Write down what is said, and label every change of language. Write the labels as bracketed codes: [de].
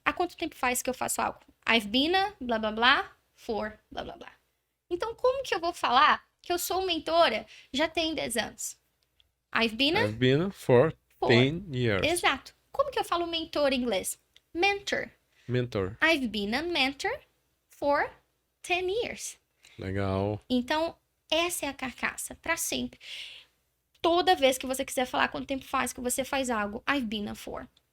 [pt] Há quanto tempo faz que eu faço algo? [en] I've been, blá, blá, blá, for, blá, blá, blá. [pt] Então, como que eu vou falar que eu sou mentora já tem 10 anos? [en] I've been for 10 years. [pt] Exato. Como que eu falo mentor em inglês? Mentor. Mentor. [en] I've been a mentor for 10 years. [pt] Legal. Então, essa é a carcaça, para sempre. Toda vez que você quiser falar quanto tempo faz que você faz algo, [en] I've been a for.